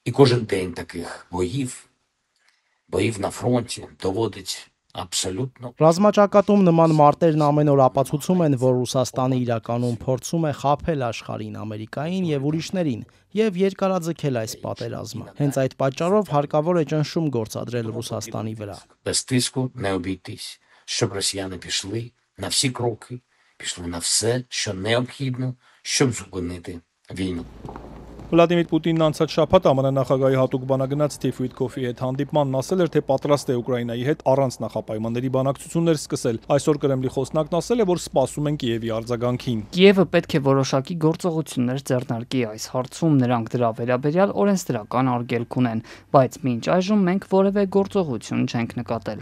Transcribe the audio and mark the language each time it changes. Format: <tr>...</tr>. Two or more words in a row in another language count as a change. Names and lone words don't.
<hy>Ռազմաճակատում նման մարտերն ամեն օր ապացուցում են, որ Ռուսաստանը իրականում փորձում է խաբել աշխարհին, Ամերիկային եւ ուրիշներին եւ երկարաձգել այս պատերազմը։ Հենց այդ պատճառով հարկավոր է ճնշում գործադրել Ռուսաստանի վրա։</hy> <uk>Щоб росіяни пішли на всі кроки, пішли на все, що необхідно, щоб зупинити війну.</uk> <hy>Վլադիմիր Պուտինն անցած շաբաթ ԱՄՆ նախագահի հատուկ բանագնաց Սթիվ Ուիթքոֆի հետ հանդիպմանն ասել էր, թե պատրաստ է Ուկրաինայի հետ առանց նախապայմանների բանակցություններ սկսել։ Այսօր Կրեմլի խոսնակն ասել է, որ սպասում են Կիևի արձագանքին։ Կիևը պետք է որոշակի գործողություններ ձեռնարկի այս հարցում, նրանք դրա վերաբերյալ օրենսդրական արգելք ունեն, բայց մինչ այժմ մենք որևէ գործողություն չենք նկատել։</hy>